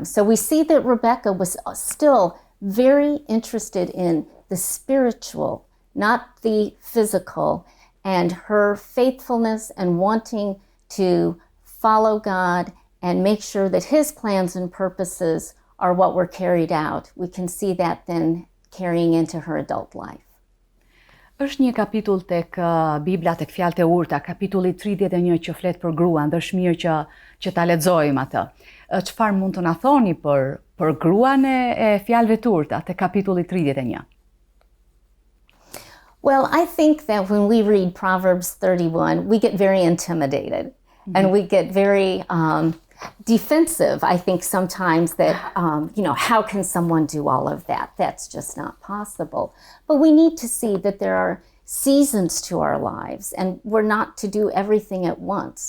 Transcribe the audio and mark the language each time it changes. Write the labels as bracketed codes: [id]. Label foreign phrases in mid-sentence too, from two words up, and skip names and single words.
[en] So we see that Rebekah was still very interested in the spiritual, not the physical, and her faithfulness and wanting to follow God and make sure that his plans and purposes are what were carried out. We can see that then carrying into her adult life. [sq] Është një kapitull tek Bibla, tek fjalët e urta, kapitulli 31 që flet për gruan, dhe është mirë që ta lexojmë atë. Çfarë mund të na thoni për gruan e fjalëve të urta tek kapitulli 31? [en] Well, I think that when we read Proverbs 31, we get very intimidated, and we get very defensive. I think sometimes that, how can someone do all of that? That's just not possible. But we need to see that there are seasons to our lives, and we're not to do everything at once.